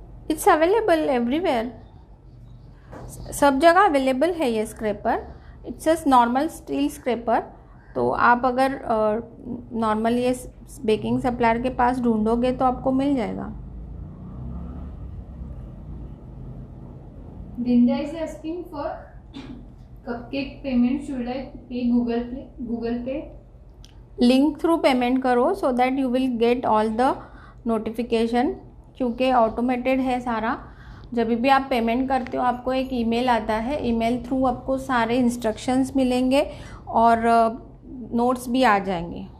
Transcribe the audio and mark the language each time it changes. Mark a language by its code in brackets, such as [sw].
[en] it's available everywhere, [hi] सब जगह available है ये scraper. [en] It's a normal steel scraper. [hi] तो आप अगर नॉर्मल ये बेकिंग सप्लायर के पास ढूंढोगे तो आपको मिल जाएगा. [en] Linda is asking for cupcake payment. Should I pay Google Pay? [hi] Link through payment करो [en] so that you will get all the notification, [hi] क्योंकि ऑटोमेटेड है सारा. जब भी आप पेमेंट करते हो आपको एक ईमेल आता है, ईमेल थ्रू आपको सारे इंस्ट्रक्शंस मिलेंगे और नोट्स भी आ जाएंगे।